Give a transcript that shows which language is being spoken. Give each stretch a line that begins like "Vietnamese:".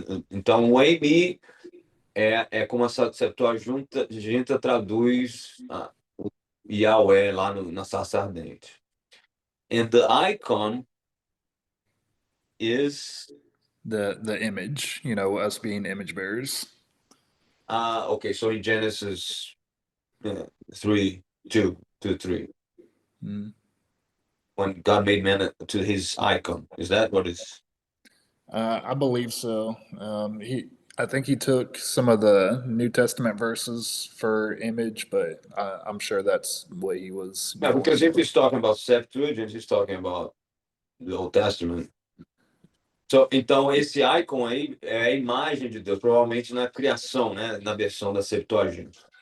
Portuguese: Então, o Amy é como a Septuaginta traduz o Yahweh lá na sarça ardente.
English: And the icon is The image, you know, us being image bearers. okay, so in Genesis 3:2-3, when God made man to his icon, is that what is? I believe so. I think he took some of the New Testament verses for image, but I'm sure that's what he was Yeah, going because if with. he's talking about Septuagint, he's talking about the Old Testament.
Portuguese: So, então, esse icon aí é a imagem de Deus, provavelmente na criação, né? Na versão da Septuagint.